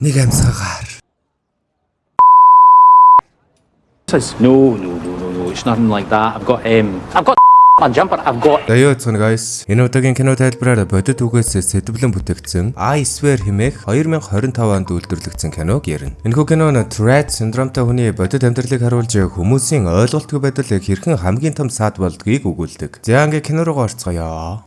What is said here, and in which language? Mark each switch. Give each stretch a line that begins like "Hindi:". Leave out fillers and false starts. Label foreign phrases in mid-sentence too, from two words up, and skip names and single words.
Mongolian: Нэг амьсгаар.
English: Says no, it's nothing like that. I've got a jumper.
Mongolian: Даяа цэн guys. Энэ удаагийн кино тайлбараар бодит үгээс сэтвлэн бүтээгдсэн I Swear хэмээх 2025 онд үйлдвэрлэгдсэн киног ярина. Энэхүү кино нь
English: Tourette syndromeтай
Mongolian: хүний бодит амьдралыг харуулж хүмүүсийн ойлголтгүй байдал хэрхэн хамгийн том саад болдгийг өгүүлдэг. За ингээ кино руу орцгоё.